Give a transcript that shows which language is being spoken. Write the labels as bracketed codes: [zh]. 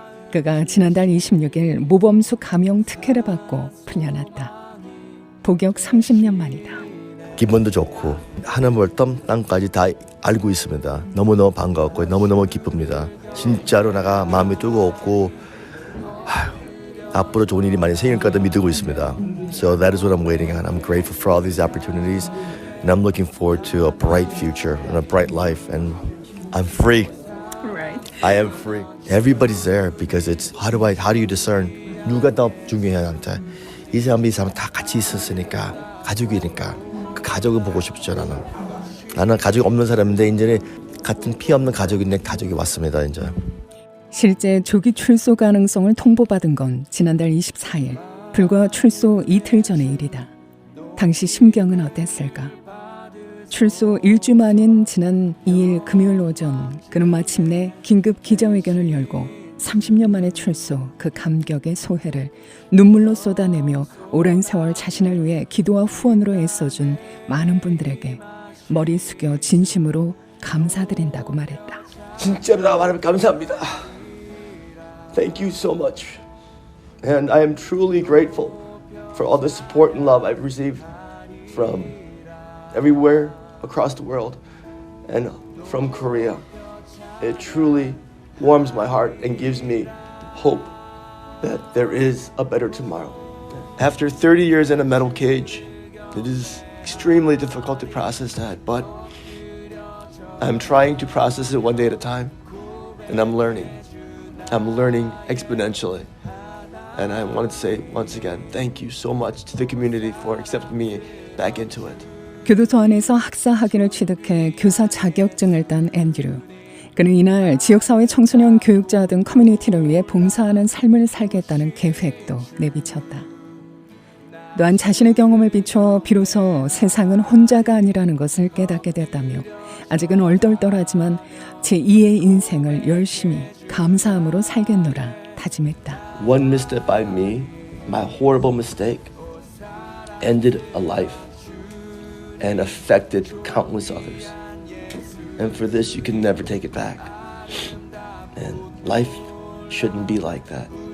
[ko] 그가 지난달 26일 모범수 감형 특혜를 받고 풀려났다. 복역 30년 만이다. 기분도 좋고 하늘을 땅까지 다 알고 있습니다. 너무너무 반가웠고 너무너무 기쁩니다. 진짜로 내가 마음이 뜨거웠고 앞으로 좋은 일이 많이 생길 거다 믿고 있습니다. [en] So that is what I'm waiting on. I'm grateful for all these opportunities and I'm looking forward to a bright future and a bright life and I'm free. I am free. Everybody's there because it's how do you discern [ko] 누가 더 중요해 나한테 이 사람 다 같이 있었으니까 가족이니까 그 가족을 보고 싶죠 나는 가족이 없는 사람인데 이제 같은 피 없는 가족인데 가족이 왔습니다 이제. 실제 조기 출소 가능성을 통보받은 건 지난달 24일 불과 출소 이틀 전의 일이다. 당시 심경은 어땠을까? 출소 1주 만인 지난 2일 금요일 오전 그는 마침내 긴급 기자회견을 열고 30년 만의 출소 그 감격의 소회를 눈물로 쏟아내며 오랜 세월 자신을 위해 기도와 후원으로 애써준 많은 분들에게 머리 숙여 진심으로 감사드린다고 말했다. 진짜로 나 말하면 감사합니다. [en] Thank you so much. And I am truly grateful for all the support and love I've received from everywhere across the world. and from Korea. It truly warms my heart and gives me hope that there is a better tomorrow. After 30 years in a metal cage, it is extremely difficult to process that, but I'm trying to process it one day at a time, and I'm learning. I'm learning exponentially. And I wanted to say once again, thank you so much to the community for accepting me back into it. [ko] 교도소 안에서 학사 학위를 취득해 교사 자격증을 딴 앤드류. 그는 이날 지역사회 청소년 교육자 등 커뮤니티를 위해 봉사하는 삶을 살겠다는 계획도 내비쳤다. 또한 자신의 경험을 비춰 비로소 세상은 혼자가 아니라는 것을 깨닫게 됐다며 아직은 얼떨떨하지만 제2의 인생을 열심히 감사함으로 살겠노라 다짐했다. [en] One misstep by me, my horrible mistake, ended a life and affected countless others. And for this, you can never take it back. And life shouldn't be like that.